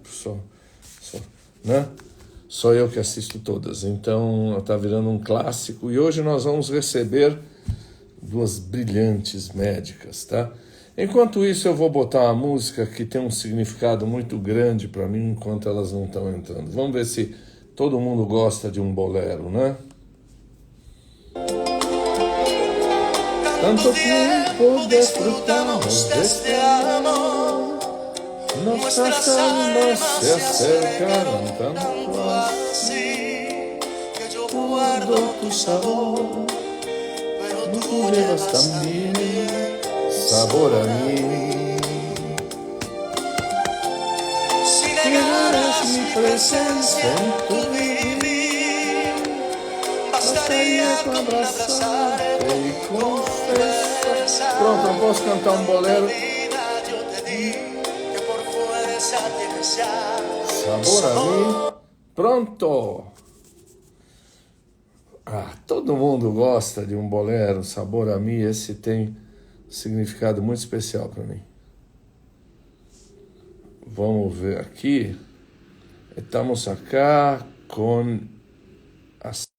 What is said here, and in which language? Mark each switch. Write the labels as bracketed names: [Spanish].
[Portuguese] Só, né? Só eu que assisto todas, então está virando um clássico e hoje nós vamos receber duas brilhantes médicas, tá? Enquanto isso, eu vou botar uma música que tem um significado muito grande para mim enquanto elas não estão entrando. Vamos ver se todo mundo gosta de um bolero, né? [Spanish] Tanto tiempo disfrutamos de este amor, nuestras almas se acercaron tanto así, que yo guardo tu sabor, pero tú llevas también sabor a mí. Si negaras mi presencia en tu vivir, bastaría con abrazarte y confesar. [Portuguese] Pronto, eu posso cantar um bolero. [Spanish] Yo te di que por fuerza tienes ya sabor a mí. [Portuguese] Pronto! Ah, todo mundo gosta de um bolero, sabor a mim. Esse tem um significado muito especial para mim. Vamos ver aqui. [Spanish] Estamos acá [Portuguese] com a...